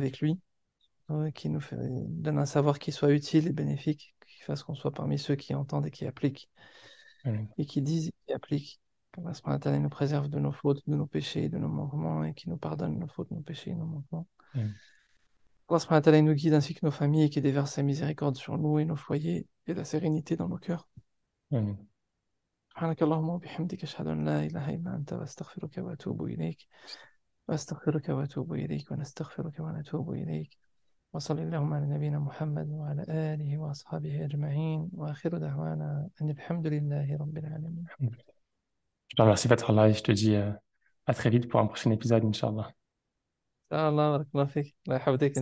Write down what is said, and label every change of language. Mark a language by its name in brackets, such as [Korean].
[French] avec lui, qui nous donne un savoir qui soit utile et bénéfique, qui fasse qu'on soit parmi ceux qui entendent et qui appliquent, [Arabic] Amin. [French] et qui disent et qui appliquent. Qu'Allah subhanahu wa ta'ala nous préserve de nos fautes, de nos péchés, de nos manquements, et qui nous pardonne nos fautes, nos péchés et nos manquements. [Arabic] Amin. [French] Allah subhanahu wa ta'ala nous guide ainsi que nos familles et qui déverse sa miséricorde sur nous et nos foyers et la sérénité dans nos cœurs. [Arabic] Amin. سبحانك اللهم وبحمدك أشهد أن لا إله إلا أنت وأستغفرك وأتوب إليك وأستغفرك وأتوب إليك ونستغفرك ونتوب إليك وصل اللهم على نبينا محمد وعلى آله وأصحابه أجمعين وآخر دعوانا أن الحمد لله رب العالمين. [French] Je te remercie, Fathallah, et je te dis à très vite pour un prochain épisode, Inch'Allah. [Arabic] إن شاء الله بارك الله فيك الله يحفظك إن